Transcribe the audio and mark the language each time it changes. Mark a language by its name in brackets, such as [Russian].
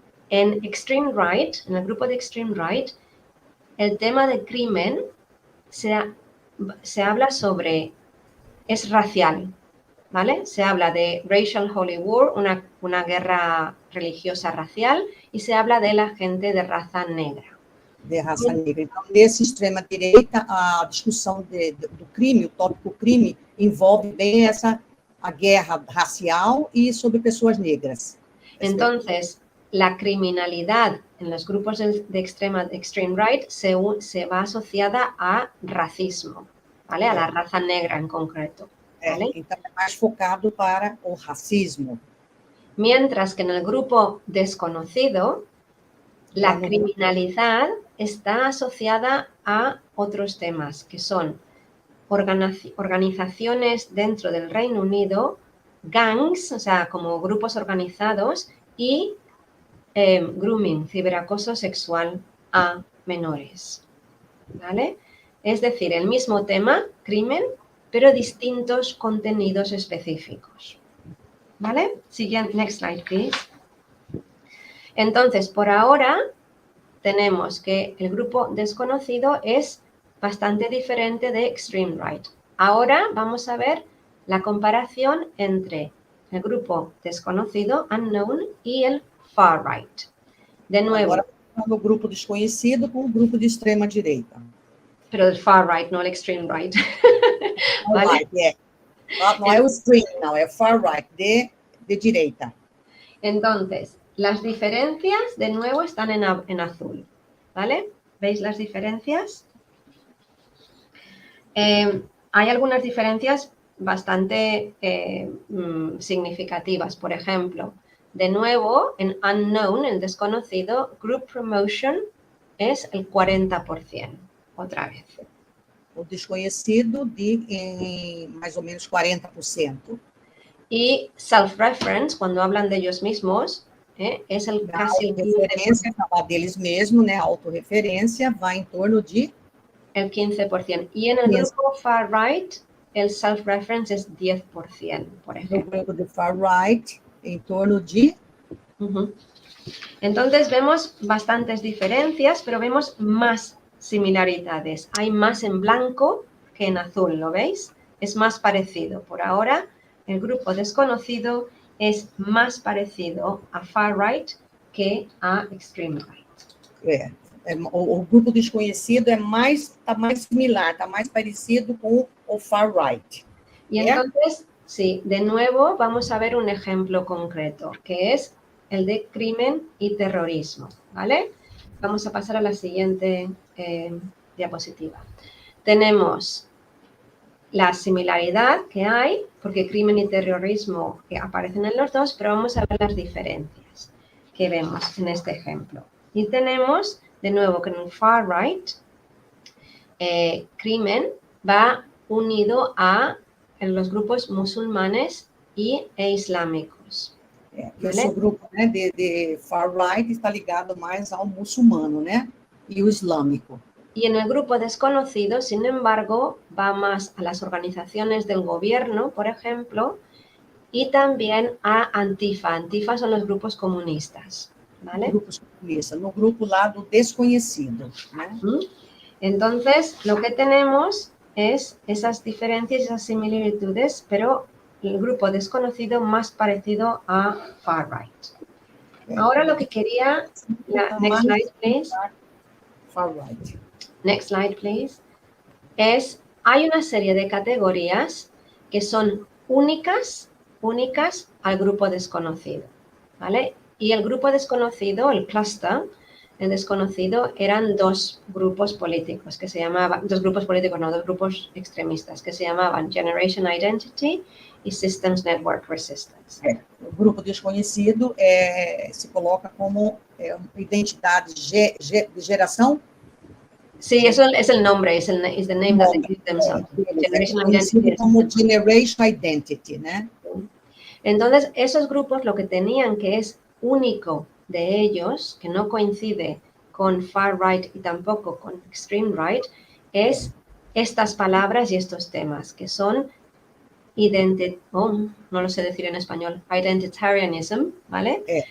[Spanish] En Extreme Right, en el grupo de Extreme Right, el tema de crimen se habla sobre, es racial, ¿vale? Se habla de Racial Holy War, una guerra religiosa racial, y se habla de la gente de raza negra. [Portuguese] De raça negra. Então, nesse extrema-direita, a discussão do crime, o tópico crime, envolve bem a guerra racial y sobre pessoas negras. [Spanish] Entonces, la criminalidad en los grupos de extreme right se va asociada a racismo, ¿vale? A la raza negra en concreto, ¿vale? [Portuguese] Então, é mais focado para o racismo. [Spanish] Mientras que en el grupo desconocido, la criminalidad está asociada a otros temas, que son organizaciones dentro del Reino Unido, gangs, o sea, como grupos organizados, y grooming, ciberacoso sexual a menores, ¿vale? Es decir, el mismo tema, crimen, pero distintos contenidos específicos, ¿vale? Siguiente, [English] next slide, please. [Spanish] Entonces, por ahora, tenemos que el grupo desconocido es bastante diferente de Extreme Right. Ahora vamos a ver la comparación entre el grupo desconocido, unknown, y el far right. De nuevo. [Portuguese] Agora, o grupo desconhecido com o grupo de extrema-direita. [Spanish] Pero el far right, no el extreme right. ¿Vale? [Portuguese] Right, não é o extreme, não, é o far right, de direita. [Spanish] Entonces, las diferencias, de nuevo, están en azul, ¿vale? ¿Veis las diferencias? Hay algunas diferencias bastante significativas. Por ejemplo, de nuevo, en unknown, el desconocido, group promotion es el 40%, otra vez. [Portuguese] O desconhecido de mais ou menos 40%. [Spanish] Y self-reference, cuando hablan de ellos mismos, es el casi el 15%. [Portuguese] Falar deles mesmos, né? A autorreferência vai em torno de [Spanish] el 15%. Y en el grupo far right, el self-reference es 10%, por ejemplo. [Portuguese] No grupo de far right, en torno de... [Spanish] Entonces vemos bastantes diferencias, pero vemos más similaridades. Hay más en blanco que en azul, ¿lo veis? Es más parecido. Por ahora, el grupo desconocido es más parecido a far right que a extreme right. O grupo desconhecido está mais similar, está mais parecido com o far right. Y entonces, sí, de nuevo vamos a ver un ejemplo concreto, que es el de crimen y terrorismo, ¿vale? Vamos a pasar a la siguiente diapositiva. Tenemos la similaridad que hay, porque crimen y terrorismo aparecen en los dos, pero vamos a ver las diferencias que vemos en este ejemplo. Y tenemos, de nuevo, que en el far right, crimen va unido a los grupos musulmanes e islámicos. [Portuguese] Esse grupo, né, de far right está ligado mais ao muçulmano, né, e o islâmico. [Spanish] Y en el grupo desconocido, sin embargo, va más a las organizaciones del gobierno, por ejemplo, y también a Antifa. Antifa son los grupos comunistas, ¿vale? [Portuguese] Grupos comunistas, no grupo lá do desconhecido, né? [Spanish] Entonces, lo que tenemos es esas diferencias, esas similitudes, pero el grupo desconocido más parecido a far right. Ahora lo que quería... [English] Next slide, please. [Spanish] Far right. [English] Next slide, please. [Spanish] Hay una serie de categorías que son únicas al grupo desconocido, ¿vale? Y el grupo desconocido, el cluster, el desconocido, eran dos grupos políticos que se llamaban, dos grupos extremistas que se llamaban Generation Identity y Systems Network Resistance. [Portuguese] O grupo desconhecido se coloca como identidade de geração. [Spanish] Sí, eso es el nombre, es [English] the name that they give themselves. [Spanish] Generation Identity. Como Generation Identity, ¿no? Entonces, esos grupos lo que tenían que es único de ellos, que no coincide con far right y tampoco con extreme right es estas palabras y estos temas, que son no lo sé decir en español, identitarianism, ¿vale?